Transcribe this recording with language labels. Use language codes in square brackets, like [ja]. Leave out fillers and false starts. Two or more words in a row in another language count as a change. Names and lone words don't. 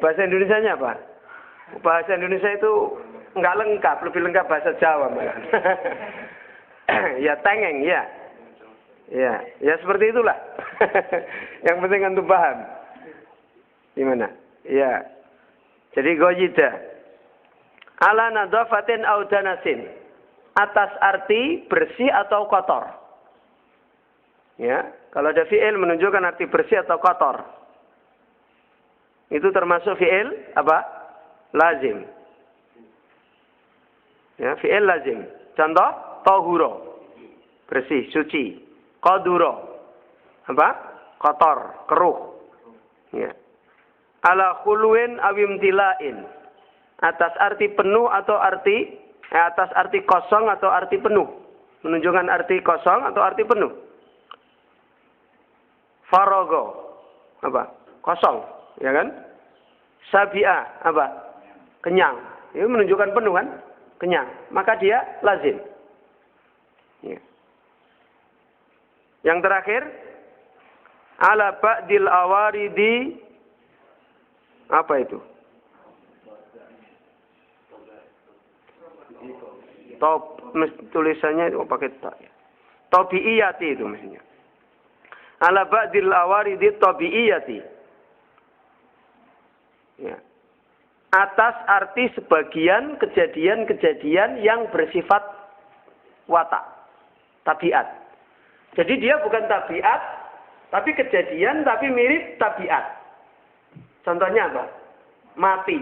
[id] Bahasa Indonesianya apa? Bahasa Indonesia itu enggak lengkap, lebih lengkap bahasa Jawa malah. Ya, tengeng, ya. Ya, ya seperti itulah. Yang penting antum paham. Gimana? Ya. [ar] Jadi غايدة على نظافة أو دنس. [id] Atas arti bersih atau kotor. Ya, kalau ada fi'il menunjukkan arti bersih atau kotor. Itu termasuk fi'il apa? Lazim. Ya, [ar] فعل لازم. [id] Contoh, tahuro. Bersih, suci. Qaduro. Apa? Kotor, keruh. Ya. [ar] على خلو أو امتلاء. [id] Atas arti penuh atau atas arti kosong atau arti penuh. Menunjukkan arti kosong atau arti penuh. Farogo. Apa? Kosong. Ya kan? Sabi'ah, apa? Kenyang. Ini menunjukkan penuh kan? Kenyang. Maka dia lazim. Ya. Yang terakhir, [ar] على بعض العوارض, [id] apa itu? Tulisannya itu pakai ta. Tabi'iyati itu mestinya. [ar] على بعض العوارض الطبيعية. [id] Ya. Atas arti sebagian kejadian-kejadian yang bersifat watak, tabiat. Jadi dia bukan tabiat, tapi kejadian, tapi mirip tabiat. Contohnya apa? Mati.